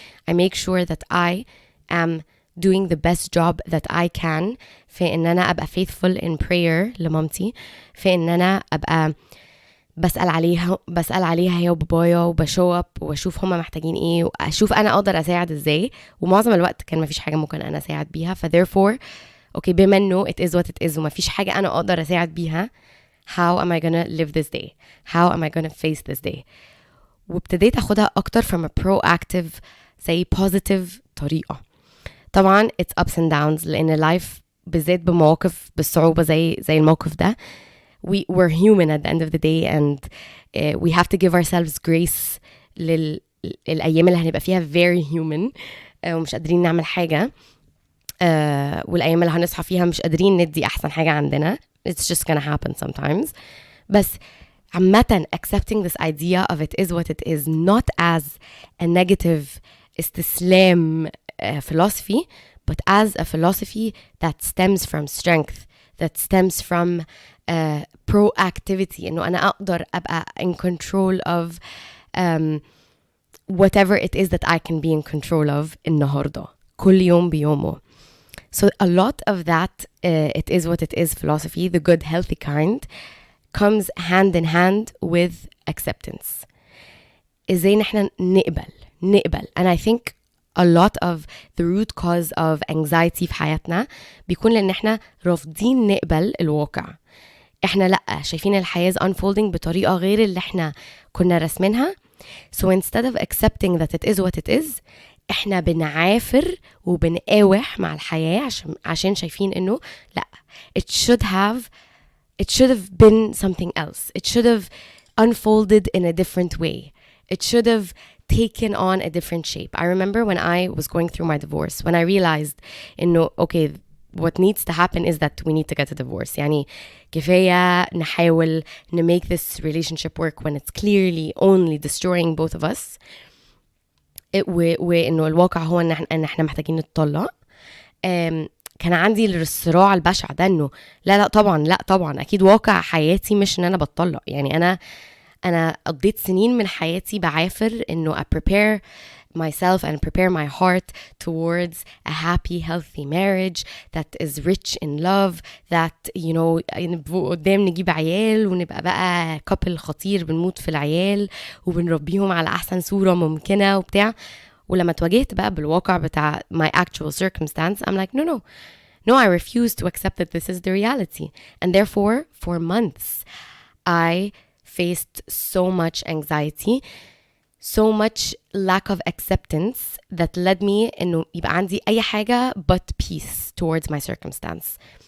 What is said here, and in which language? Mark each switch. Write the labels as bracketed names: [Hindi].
[English] I make sure that I am doing the best job that I can [Arabic] في ان انا ابقى [English] faithful in prayer [Arabic] لمامتي, في ان انا ابقى بسأل عليها هي وبابايا وبشو اب واشوف هما محتاجين ايه واشوف انا اقدر اساعد ازاي. ومعظم الوقت كان مفيش حاجة ممكن انا اساعد بيها, [English] therefore okay, [Arabic] بما انه [English] it is what it is [Arabic] ومفيش حاجة انا اقدر اساعد بيها, [English] how am I gonna live this day? How am I gonna face this day? [Arabic] وابتديت أخدها أكتر [English] from a proactive, say positive [Arabic] طريقة. طبعا [English] it's ups and downs, [Arabic] لأن [English] life [Arabic] بالذات بمواقف بالصعوبة زي الموقف ده, [English] we're human at the end of the day, and we have to give ourselves grace [Arabic] للأيام اللي هنبقى فيها [English] very human [Arabic] ومش قادرين نعمل حاجة, والأيام اللي هنصحى فيها مش قادرين ندي أحسن حاجة عندنا. [English] It's just gonna happen sometimes. [Arabic] بس عامة [English] accepting this idea of it is what it is, not as a negative استسلام philosophy, but as a philosophy that stems from strength, that stems from proactivity, [Arabic] إنه أنا أقدر أبقى [English] in control of whatever it is that I can be in control of [Arabic] النهاردة, كل يوم بيومه. [English] So a lot of that it is what it is philosophy, the good healthy kind, comes hand in hand with acceptance. [Arabic] إزاي نحن نقبل. [English] And I think a lot of the root cause of anxiety [Arabic] في حياتنا بيكون لأن احنا رافضين نقبل الواقع. احنا لأ, شايفين الحياة [English] unfolding [Arabic] بطريقة غير اللي احنا كنا رسمينها. [English] So instead of accepting that it is what it is, [Arabic] احنا بنعافر وبنقاوح مع الحياة عشان شايفين انه لا, [English] it should have been something else. It should have unfolded in a different way. It should have taken on a different shape. I remember when I was going through my divorce, when I realized [Arabic] انه [English] okay, what needs to happen is that we need to get a divorce. [Arabic] يعني كفاية نحاول [English] make this relationship work when it's clearly only destroying both of us. [Arabic] وإنه الواقع هو إن إحنا محتاجين نتطلق. كان عندي الصراع البشع ده انه لا طبعا، لا طبعا اكيد واقع حياتي مش ان انا بتطلق. يعني انا قضيت سنين من حياتي بعافر انه [English] I prepare myself and prepare my heart towards a happy healthy marriage that is rich in love, that you know [Arabic] قدام نجيب عيال ونبقى بقى couple خطير بنموت في العيال وبنربيهم على احسن صورة ممكنة وبتاع. [English] ولما تواجهت بقى بالواقع بتاع my actual circumstance, I'm like no, I refuse to accept that this is the reality. And therefore for months I faced so much anxiety, so much lack of acceptance that led me [Arabic] انه يبقى عندي اي حاجة [English] but peace towards my circumstance.